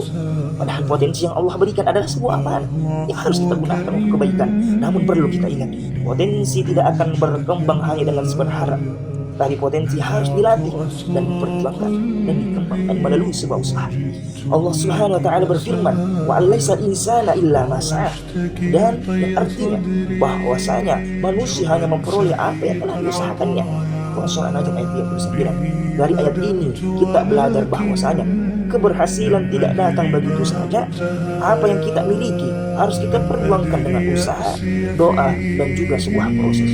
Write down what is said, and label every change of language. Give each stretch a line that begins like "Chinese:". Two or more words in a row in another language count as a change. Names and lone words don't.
Indonesian: Padahal potensi yang Allah berikan adalah sebuah amanah yang harus kita gunakan untuk kebaikan. Namun perlu kita ingat, potensi tidak akan berkembang hanya dengan berharap. Tapi potensi harus dilatih dan diperjuangkan dan dikembangkan melalui sebuah usaha. Allah
Arabic: سبحانه وتعالى
Indonesian: berfirman,
Arabic: "وأليس الإنسان إلا ما سعى."
Indonesian: Dan yang artinya bahwasanya manusia hanya memperoleh apa yang telah diusahakannya. Surah An-Najm ayat 39. Dari ayat ini kita belajar bahwasanya keberhasilan tidak datang begitu saja. Apa yang kita miliki harus kita perjuangkan dengan usaha, doa, dan juga sebuah proses.